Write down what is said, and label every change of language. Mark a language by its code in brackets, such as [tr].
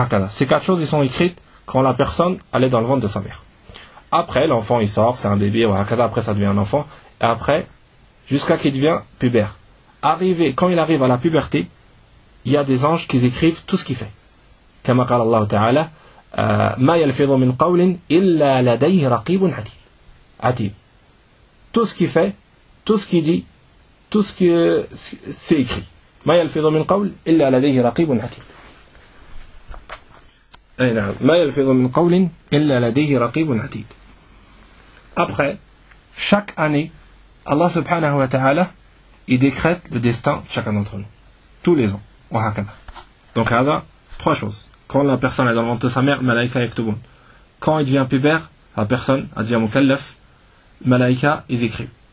[fr] Ces quatre choses, ils sont écrites quand la personne allait dans le ventre de sa mère. Après, l'enfant, il sort, c'est un bébé, après ça devient un enfant. Et après, jusqu'à qu'il devient pubère. Arrivé, quand il arrive à la puberté, il y a des anges qui écrivent tout ce qu'il fait. Comme [ar] قال الله تعالى, ما يلفظ من قول إلا لديه رقيب عتيد. [fr] Tout ce qu'il fait, tout ce qu'il dit, tout ce qui c'est écrit. [ar] ما يلفظ من قول إلا لديه رقيب عتيد. ما يلفظ من قول إلا لديه رقيب عتيد. [fr] Après, chaque année, Allah سبحانه وتعالى il décrète le destin de chacun d'entre nous. Tous les ans. Donc, il y a trois choses. Quand la personne est dans le ventre de sa mère, Malaika est tout bon. Quand il devient pubère, la personne devient mukallaf, Malaika, ils écrivent.